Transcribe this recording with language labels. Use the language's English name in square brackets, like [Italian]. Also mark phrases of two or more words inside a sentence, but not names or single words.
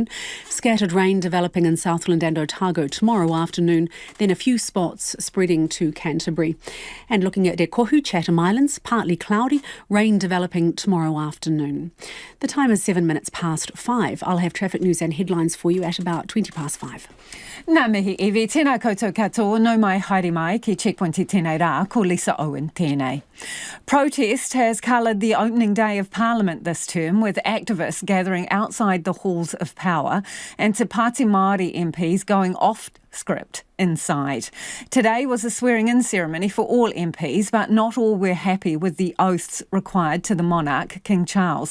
[English] Scattered rain developing in Southland and Otago tomorrow afternoon. Then a few spots spreading to Canterbury. And looking at Te Kohu, Chatham Islands, partly cloudy. Rain developing tomorrow afternoon. The time is 7 minutes past 5. I'll have traffic news and headlines for you at about 20 past 5. [Māori] Nā mihi iwi, tēnā koutou katoa, no mai haere mai ki Checkpoint I tēnei rā, ko Lisa Owen tēnei. [English] Protest has coloured the opening day of Parliament this term, with activists gathering outside the halls of power and Te Pāti Māori MPs going off script inside. Today was a swearing-in ceremony for all MPs, but not all were happy with the oaths required to the monarch, King Charles.